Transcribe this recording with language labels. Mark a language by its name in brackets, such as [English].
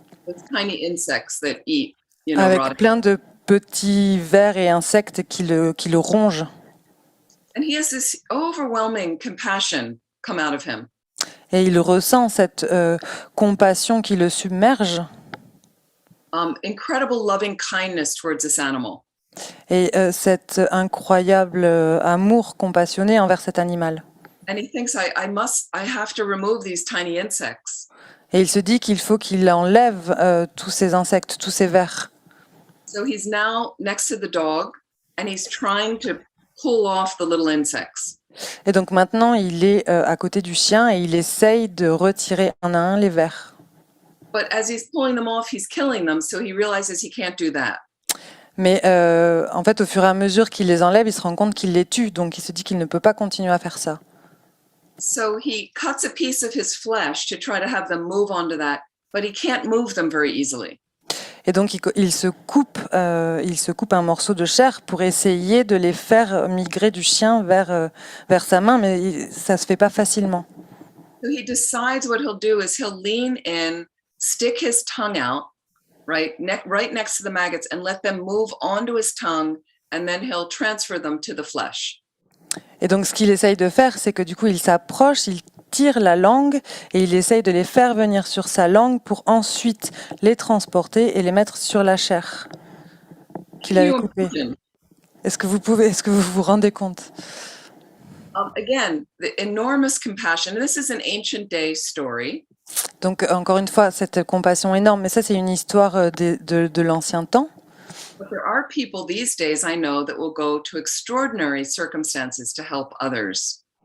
[English] With tiny insects that eat, [French] Avec [English] rotting. [French] plein de petits vers et insectes qui le rongent. [English] And he has this overwhelming compassion come out of him. [French] Et il ressent cette compassion qui le submerge. [English] Incredible loving kindness towards this animal. [French] Et cet incroyable amour compassionné envers cet animal. [English] And he thinks, I have to remove these tiny insects. [French] Et il se dit qu'il faut qu'il enlève tous ces insectes, tous ces vers. [English] So he's now next to the dog and he's trying to pull off the little insects. [French] Et donc maintenant, il est à côté du chien et il essaye de retirer un à un les vers. [English] But as he's pulling them off, he's killing them. So he realizes he can't do that. [French] Mais en fait, au fur et à mesure qu'il les enlève, il se rend compte qu'il les tue. Donc il se dit qu'il ne peut pas continuer à faire ça. [English] So he cuts a piece of his flesh to try to have them move onto that, but he can't move them very easily. [French] Et donc il se coupe un morceau de chair pour essayer de les faire migrer du chien vers sa main, mais ça se fait pas facilement. [English] So he decides what he'll do is he'll lean in, stick his tongue out, right next to the maggots, and let them move onto his tongue, and then he'll transfer them to the flesh. [French] Et donc ce qu'il essaye de faire, c'est que du coup il s'approche, il tire la langue et il essaye de les faire venir sur sa langue pour ensuite les transporter et les mettre sur la chair qu'il avait coupée. Est-ce que vous vous rendez compte? [English] Again, the enormous compassion. This is an ancient day story. [French] Donc encore une fois, cette compassion énorme, mais ça c'est une histoire de l'ancien temps. [English] But there are people these days I know that will go to extraordinary circumstances to help others.